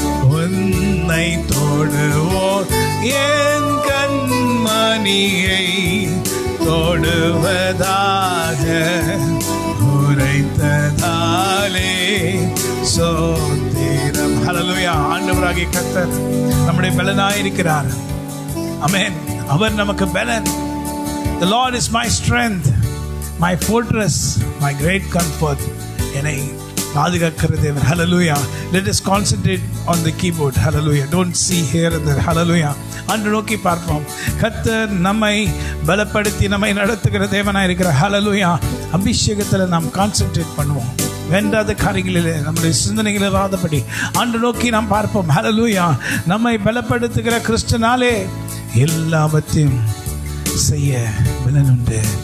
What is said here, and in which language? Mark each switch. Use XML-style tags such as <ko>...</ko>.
<ta>உன்னை தொடுவோன் என் கண்மணியை தொடுவதாக உரைத்ததாலே சோத்திரம். ஹல்லேலூயா. ஆண்டவராகிய கர்த்தர் நம்முடைய பலனாய் இருக்கிறார். ஆமென். அவர் நமக்கு பலன்.</ta> <en>The Lord is my strength, my fortress, my great comfort.</en> <ta>என்னை பாதுகாக்கிற தேவன். Hallelujah.</ta> <en>Let us concentrate on the keyboard. Hallelujah. Don't see here and there. Hallelujah.</en> <ta>அன்று நோக்கி பார்ப்போம். கர்த்தர் நம்மை பலப்படுத்தி நம்மை நடத்துகிற தேவனாய் இருக்கிற. Hallelujah. அபிஷேகத்தில் நாம் கான்சென்ட்ரேட் பண்ணுவோம். வேண்டாத காரியங்களிலே நம்முடைய சிந்தனைகள் இராதபடி அன்று நோக்கி நாம் பார்ப்போம். Hallelujah. நம்மை பலப்படுத்துகிற கிறிஸ்துனாலே எல்லாவற்றையும் செய்ய பலனுண்டு.</ta>